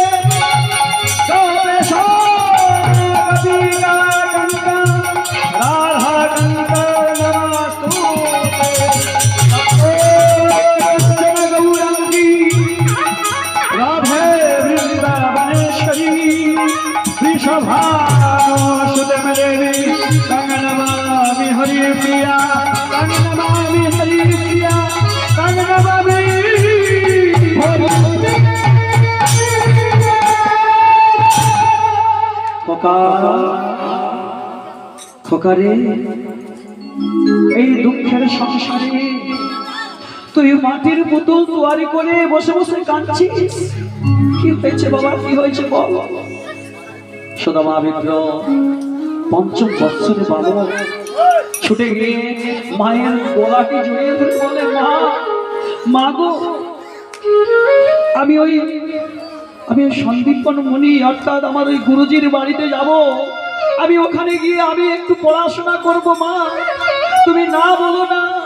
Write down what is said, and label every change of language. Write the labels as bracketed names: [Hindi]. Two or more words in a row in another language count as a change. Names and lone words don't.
[Sanskrit] গোপেশ্বর রাধা কান্ত নমস্তুতে, গৌরাঙ্গী রাধে বৃন্দাবনেশ্বরী वृषभानुसुते देवी तंग नमामि हरि प्रिया, तंग नमामि हरि प्रिया, तंग नमामि हरि খোকা [Bangla] খোকা রে, এই দুঃখের সংসারে তুই মাটির পুতুল তৈরি করে বসে বসে কাঁদছিস। কি হয়েছে বাবা, কি হয়েছে বল। সুদামা বিপ্র পঞ্চম বৎসরে বাবা ছুটে গিয়ে মায়ের গলাকে জড়িয়ে ধরে বলে, মা মা গো, আমি ওই সন্দীপন মুনি অর্থাৎ আমার ওই গুরুজির বাড়িতে যাব, আমি ওখানে গিয়ে আমি একটু পড়াশোনা করব মা, তুমি না বলো না।